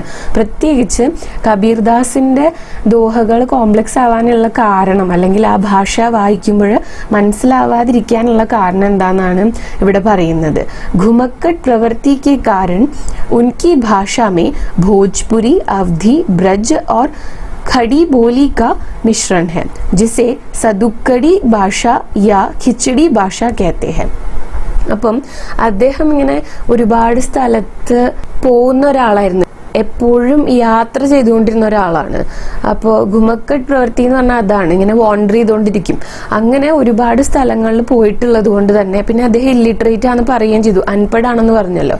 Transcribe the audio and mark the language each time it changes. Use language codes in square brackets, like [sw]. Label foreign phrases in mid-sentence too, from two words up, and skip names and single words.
[ml] പ്രത്യേകിച്ച് കബീർദാസിന്റെ ദോഹകൾ കോംപ്ലക്സ് ആവാനുള്ള കാരണം, അല്ലെങ്കിൽ ആ ഭാഷ വായിക്കുമ്പോൾ മനസ്സിലാവാതിരിക്കാനുള്ള കാരണം എന്താണെന്നാണ് ഇവിടെ പറയുന്നത്. [hi] घुमक्कड़ प्रवृत्ति के कारण उनकी भाषा में भोजपुरी, अवधी, ब्रज और खड़ी बोली का मिश्रण है, जिसे सदुक्कड़ी भाषा या खिचड़ी भाषा कहते हैं. [ml] അപ്പം അദ്ദേഹം ഇങ്ങനെ ഒരുപാട് സ്ഥലത്ത് പോകുന്ന ഒരാളായിരുന്നു, എപ്പോഴും യാത്ര ചെയ്തുകൊണ്ടിരുന്ന ഒരാളാണ്. അപ്പോൾ [hi] घुमक्कड़ प्रवृत्ति [ml] എന്ന് പറഞ്ഞാൽ അതാണ്, ഇങ്ങനെ വാണ്ടർ ചെയ്തുകൊണ്ടിരിക്കും. അങ്ങനെ ഒരുപാട് സ്ഥലങ്ങളിൽ പോയിട്ടുള്ളത് കൊണ്ട് തന്നെ പിന്നെ അദ്ദേഹം ഇല്ലിറ്ററേറ്റ് ആണെന്ന് പറയുകയും ചെയ്തു, അൺപഡാണെന്ന് പറഞ്ഞല്ലോ.